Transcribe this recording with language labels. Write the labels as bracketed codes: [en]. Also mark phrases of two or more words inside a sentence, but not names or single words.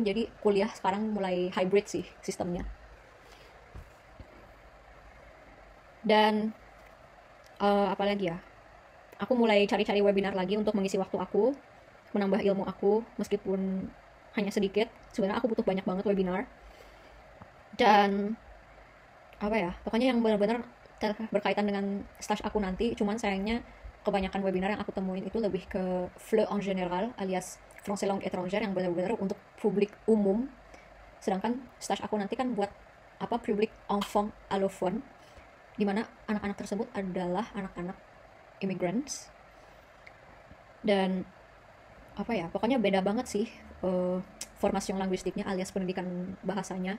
[id] Jadi kuliah sekarang mulai hybrid sih sistemnya. Dan apalagi ya, aku mulai cari-cari webinar lagi untuk mengisi waktu aku, menambah ilmu aku, meskipun hanya sedikit. Sebenarnya aku butuh banyak banget webinar. Dan apa ya, pokoknya yang benar-benar berkaitan dengan stage aku nanti. Cuman sayangnya kebanyakan webinar yang aku temuin itu lebih ke [fr] FLE en général, [id] alias [fr] français langue étrangère, [id] yang benar-benar untuk publik umum. Sedangkan stage aku nanti kan buat [fr] public enfant allophone, [id] dimana anak-anak tersebut adalah anak-anak immigrants. Dan pokoknya beda banget sih formasi linguistiknya, alias pendidikan bahasanya.